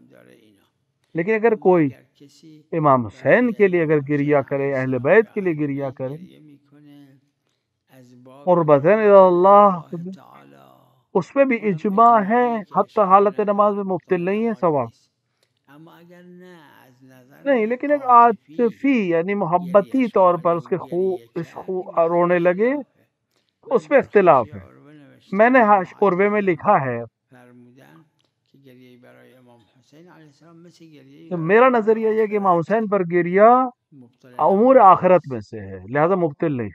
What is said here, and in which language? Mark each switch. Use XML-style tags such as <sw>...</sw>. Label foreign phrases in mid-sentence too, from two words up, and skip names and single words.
<ur>لیکن اگر کوئی امام حسین کے لیے اگر گریا کرے، اہل بیت کے لیے گریا کرے</ur> <ar>قربتاً الی اللہ،</ar> <ur>اس میں بھی اجماع ہے، حتی حالت نماز میں مبطل نہیں ہے، ثواب نہیں. لیکن ایک عاطفی یعنی محبتی طور پر اس کے رونے لگے، اس میں اختلاف ہے. میں نے قربے میں لکھا ہے، میرا نظریہ یہ کہ امام حسین پر گریا امور آخرت میں سے ہے، لہذا مبطل نہیں.</ur>